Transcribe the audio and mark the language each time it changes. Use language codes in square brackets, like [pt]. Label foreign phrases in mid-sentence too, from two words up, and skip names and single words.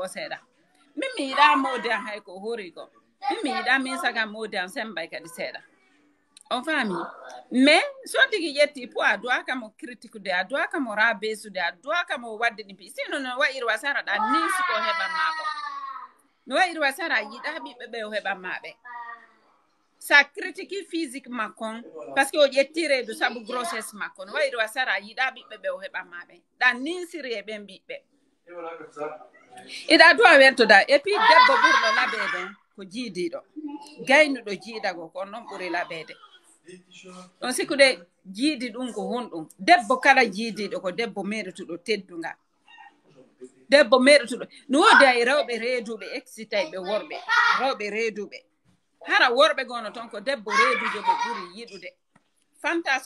[ff] seeɗa min mi yiɗa mode an hay ko hori ko min mi yiɗa min sagam mode an sembay kadi seeɗa on faami mais so tigi ƴetti poids a duwaka mo critique de a duwaka mo rabesude a duwaka mo wadde ɗi pi sinon no wayiri wasara ɗa nisi ko heɓan mako no wayiri wasara a yiɗa ɓiɓɓe ɓe o heɓan maɓe sa [fr] critique physique [ff] makon parce que o ƴetti reedu sabu grossesse makko no wayiri wasara a yiɗa ɓiɓɓe ɓe o heɓan maɓe ɗa ninsiri e ɓen ɓiɓɓe iɗa duwa wertoda [fr] et puis [ff] debbo ɓurɗo laɓede ko jiidiɗo gaynuɗo jiidago ko noon ɓuri laɓede ɗon sikkude jiidi ɗum ko honɗum debbo kala jiidiɗo ko debbo meɗotuɗo teddunga debbo meɗotuɗo no wodi ay rewɓe reeduɓe excitay ɓe worɓe rewɓe reeduɓe hara worɓe gono ton ko debbo reedujo ɓe ɓuri yiɗude fantasme